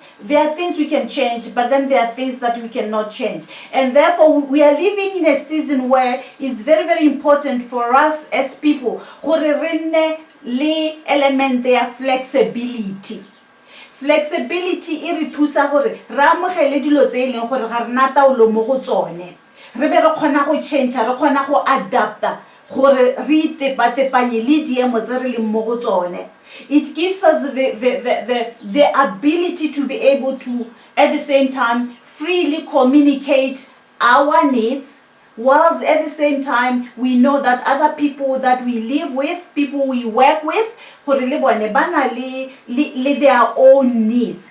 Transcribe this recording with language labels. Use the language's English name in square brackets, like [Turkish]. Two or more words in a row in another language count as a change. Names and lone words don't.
[English] There are things we can change, but then there are things that we cannot change. And therefore, we are living in a season where it's very, very important for us as people to element their flexibility. [Tswana] Flexibility e re thusa gore ra amogele dilo tse e leng gore ga re na taolo mo go tsone re be re kgona go change re kgona go adapta gore re itepatepanye le diemo tse re leng mo go tsone. [English] It gives us the ability to be able to at the same time freely communicate our needs, whilst at the same time we know that other people that we live with, people we work with, their own needs.